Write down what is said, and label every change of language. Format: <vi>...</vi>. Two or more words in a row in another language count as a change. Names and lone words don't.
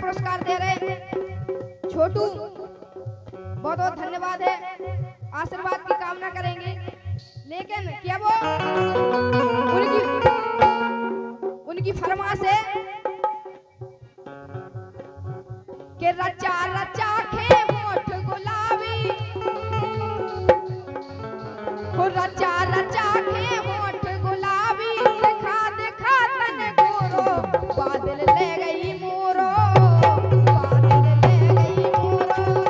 <hi>पुरस्कार दे रहे छोटू, बहुत बहुत धन्यवाद है, आशीर्वाद की कामना करेंगे। लेकिन क्या वो उनकी फरमाइश है कि</hi> <bns>रचा रचा खे होठ गुलाबी, हो रचा रचा खे होठ गुलाबी, दिखा दिखा तन गोरो, बादल ले गई मोरो, बादल ले गई मोरो।</bns>